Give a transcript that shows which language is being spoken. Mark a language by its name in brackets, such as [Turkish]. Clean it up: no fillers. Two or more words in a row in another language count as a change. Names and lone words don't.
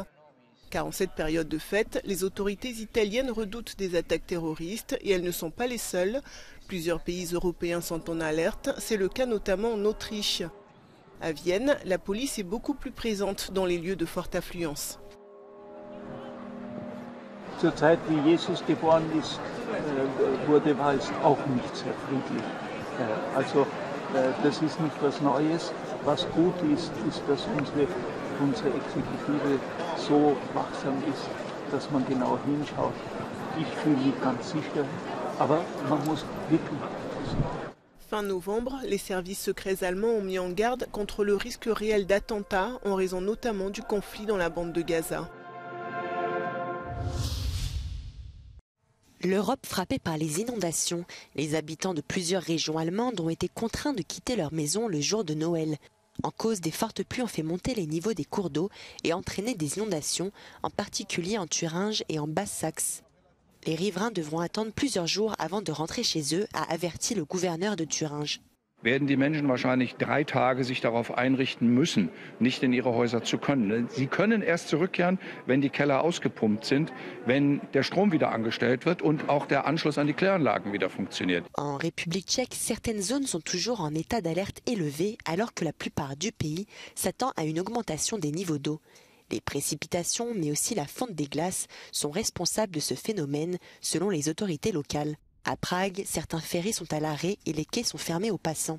[French] Car en cette période de fête, les autorités italiennes redoutent des attaques terroristes et elles ne sont pas les seules. Plusieurs pays européens sont en alerte, c'est le cas notamment en Autriche. À Vienne, la police est beaucoup plus présente dans les lieux de forte affluence. [German] Zur Zeit, wie Jesus geboren ist, wurde Wals auch nicht sehr friedlich. Also das ist nicht was Neues. Was gut ist, ist, dass unsere unsere Exekutive so wachsam ist, dass man genau hinschaut. Ich fühle mich ganz sicher, aber man muss wirklich aufpassen. [French] Fin novembre, les services secrets allemands ont mis en garde contre le risque réel d'attentats en raison notamment du conflit dans la bande de Gaza. L'Europe frappée par les inondations, les habitants de plusieurs régions allemandes ont été contraints de quitter leur maison le jour de Noël. En cause, des fortes pluies ont fait monter les niveaux des cours d'eau et entraîné des inondations, en particulier en Thuringe et en Basse-Saxe. Les riverains devront attendre plusieurs jours avant de rentrer chez eux, a averti le gouverneur de Thuringe. [German] Werden die Menschen wahrscheinlich 3 Tage sich darauf einrichten müssen, nicht in ihre Häuser zu können. Sie können erst zurückkehren, wenn die Keller ausgepumpt sind, wenn der Strom wieder angestellt wird und auch der Anschluss an die Kläranlagen wieder funktioniert. [French] En République tchèque, certaines zones sont toujours en état d'alerte élevé, alors que la plupart du pays s'attend à une augmentation des niveaux d'eau. Les précipitations, mais aussi la fonte des glaces, sont responsables de ce phénomène, selon les autorités locales. À Prague, certains ferries sont à l'arrêt et les quais sont fermés aux passants.